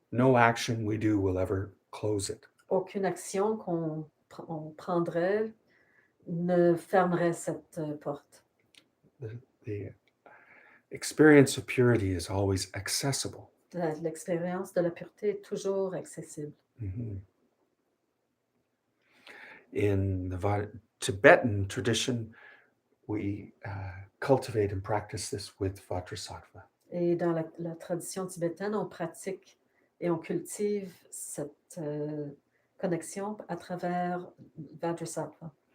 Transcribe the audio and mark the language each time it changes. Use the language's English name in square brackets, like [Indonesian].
[English] no action we do will ever close it. [French] Aucune action qu'on prendrait ne fermerait cette porte. [English] The experience of purity is always accessible. [French] L'expérience de la pureté est toujours accessible. Mm-hmm. [English] In the Tibetan tradition, we cultivate and practice this with Vajrasattva. [French] Et dans la tradition tibétaine, on pratique et on cultive cette connexion à travers Vajrasattva.